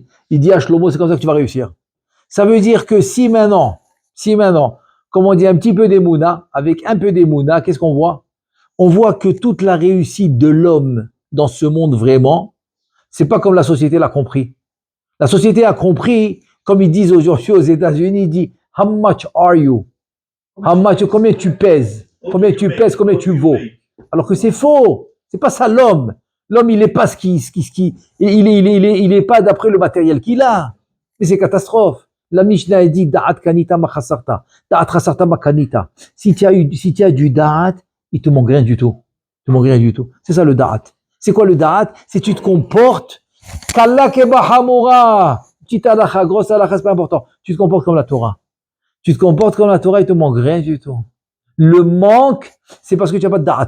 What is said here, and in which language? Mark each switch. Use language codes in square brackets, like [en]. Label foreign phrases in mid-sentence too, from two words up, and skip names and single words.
[fr] Il dit à Shlomo, c'est comme ça que tu vas réussir. Ça veut dire que si maintenant, comme on dit un petit peu d'émouna, avec un peu d'émouna, qu'est-ce qu'on voit? On voit que toute la réussite de l'homme dans ce monde vraiment, c'est pas comme la société l'a compris. La société a compris, comme ils disent aujourd'hui aux États-Unis, ils disent [en] how much are you? [fr] Combien tu pèses? Combien tu vaux? Alors que c'est faux. C'est pas ça l'homme. L'homme, il est pas il est pas d'après le matériel qu'il a. Mais c'est catastrophe. La Mishnah dit [he] דעת קנית מה חסרת. דעת חסרת מה קנית. [fr] Si tu as du da'at, il te manque rien du tout. C'est ça le da'at. C'est quoi le da'at? C'est tu te comportes [he] קלה כבחמורה. [fr] Petite halakha, grosse halakha, c'est pas important. Tu te comportes comme la Torah. Il te manque rien du tout. Le manque, c'est parce que tu n'as pas de da'at.